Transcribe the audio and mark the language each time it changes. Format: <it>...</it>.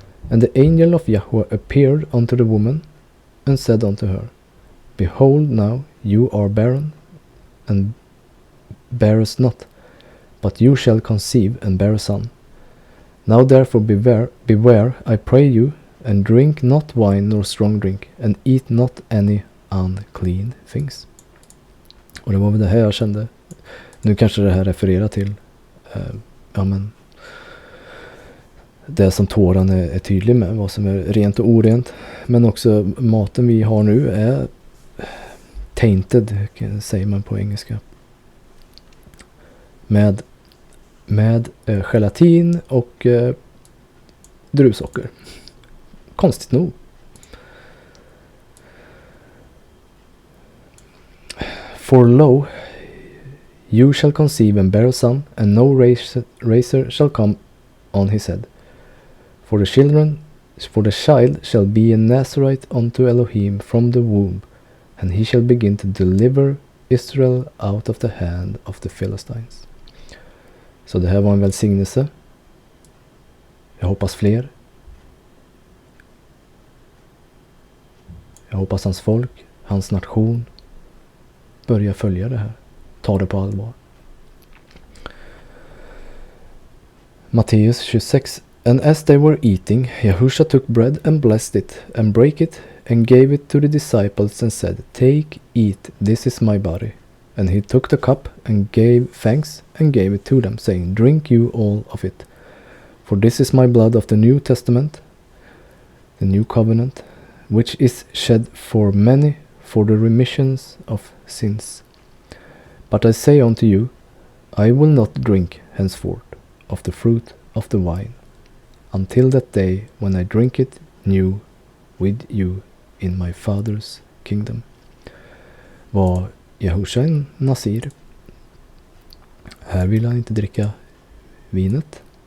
<en>And the angel of Yahweh appeared unto the woman, and said unto her, Behold, now you are barren, and bearest not, but you shall conceive and bear a son. Now therefore beware, I pray you, and drink not wine nor strong drink, and eat not any unclean things.</en> <sv>Och det var väl det här jag kände. Nu kanske det här refererar till det som Toran är tydlig med, vad som är rent och orent. Men också maten vi har nu är tainted, säger man på engelska. Med gelatin och druvsocker. Konstigt nog.</sv> <en>For lo, you shall conceive and bear a son, and no razor shall come on his head. For the child shall be a Nazirite unto Elohim from the womb, and he shall begin to deliver Israel out of the hand of the Philistines.</en> <sv>Så det här var en välsignelse. Jag hoppas fler. Jag hoppas hans folk, hans nation börjar följa det här. Ta det på allvar. Matteus 26.</sv> <en>And as they were eating, Yahusha took bread and blessed it, and brake it, and gave it to the disciples, and said, Take, eat, this is my body. And he took the cup, and gave thanks, and gave it to them, saying, Drink you all of it. For this is my blood of the New Testament, the new covenant, which is shed for many for the remissions of sins. But I say unto you, I will not drink henceforth of the fruit of the vine, until that day when I drink it new with you in my Father's kingdom. Vad</en> <sv>Jehosha en Nasir. Här vill han inte dricka vinet.</sv>